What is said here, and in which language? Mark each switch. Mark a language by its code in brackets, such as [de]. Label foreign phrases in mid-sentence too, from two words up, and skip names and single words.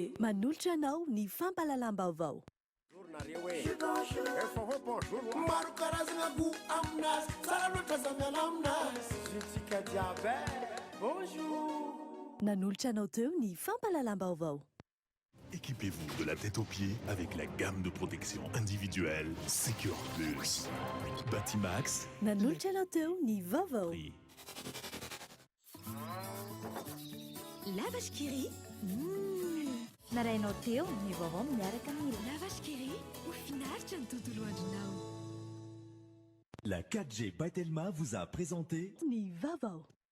[mg] Manolotra anao ny fampalalam-baovao. Maro karazana goût aminazy, tsara loatra zamiana aminazy. Jitsika jiaby. Bonjour. Nanolotra anao teo ny fampalalam-baovao. [fr] Équipez-vous de la tête aux pieds avec la gamme de protection individuelle Secure Plus. Batimax. [mg] Nanolotra anao teo ny vaovao. Lavage Kiri. Narainao teo ny vaovao miaraka amin'ny Lavage Kiri ho finaritra ny tontolo andronao. [fr] La 4G by Telma vous a présenté [mg] Ny vaovao.